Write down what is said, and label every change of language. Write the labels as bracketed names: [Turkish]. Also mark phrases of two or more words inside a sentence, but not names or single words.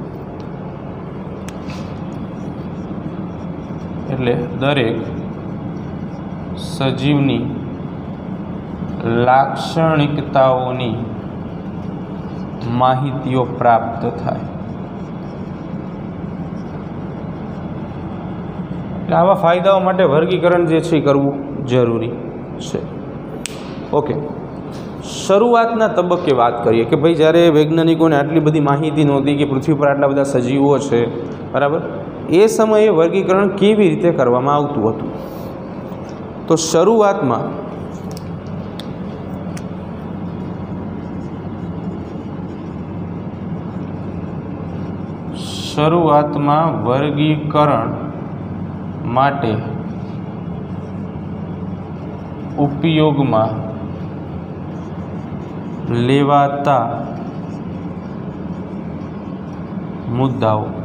[Gujarati] એટલે દરેક સજીવની લાક્ષણિકતાઓની માહિતીઓ પ્રાપ્ત થાય। આવા ફાયદાઓ માટે વર્ગીકરણ જે છે કરવું જરૂરી છે। ઓકે, શરૂઆતના તબક્કે બાત કરીએ કે ભાઈ જ્યારે વૈજ્ઞાનિકોને આટલી બધી માહિતી નહોતી કે પૃથ્વી પર આટલા બધા સજીવો છે, બરાબર, એ સમયે વર્ગીકરણ કેવી રીતે કરવામાં આવતું હતું। तो શરૂઆતમાં વર્ગીકરણ માટે ઉપયોગમાં લેવાતા મુદ્દાઓ.